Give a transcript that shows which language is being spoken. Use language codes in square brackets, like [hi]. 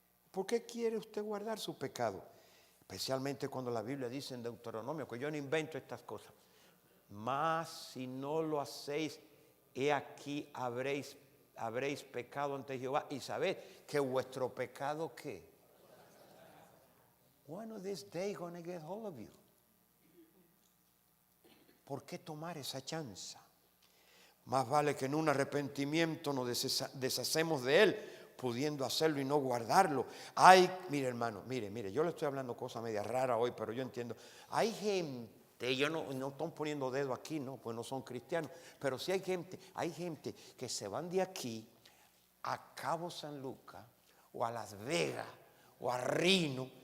[es] ¿Por qué quiere usted guardar su pecado? Especialmente cuando la Biblia dice en Deuteronomio, que yo no invento estas cosas. Mas si no lo hacéis, he aquí habréis pecado ante Jehová. Y sabed que vuestro pecado, ¿qué? [en] One of these days gonna get hold of you. [es] ¿Por qué tomar esa chance? Más vale que en un arrepentimiento nos deshacemos de él, pudiendo hacerlo y no guardarlo. Ay, mire hermano, mire, yo le estoy hablando cosas media raras hoy, pero yo entiendo. Hay gente, yo no estoy poniendo dedo aquí, no, pues no son cristianos, pero sí hay gente que se van de aquí a Cabo San Lucas, o a Las Vegas, o a Reno,